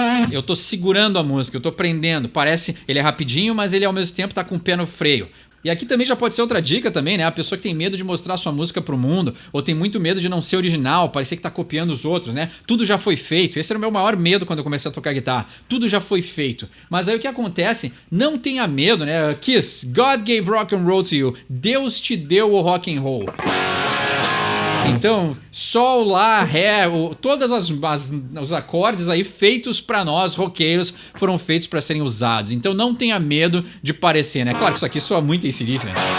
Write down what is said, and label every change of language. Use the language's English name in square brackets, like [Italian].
[Portuguese] Eu tô segurando a música, eu tô prendendo. Parece, ele é rapidinho, mas ele ao mesmo tempo tá com o pé no freio. E aqui também já pode ser outra dica também, né? A pessoa que tem medo de mostrar sua música pro mundo, ou tem muito medo de não ser original, parecer que tá copiando os outros, né? Tudo já foi feito. Esse era o meu maior medo quando eu comecei a tocar guitarra. Tudo já foi feito. Mas aí o que acontece? Não tenha medo, né? [English] Kiss, God gave rock and roll to you. [Portuguese] Deus te deu o rock and roll. Então, sol, lá, ré, todos os acordes aí feitos pra nós, roqueiros, foram feitos pra serem usados. Então não tenha medo de parecer, né? Claro que isso aqui soa muito AC/DC, né?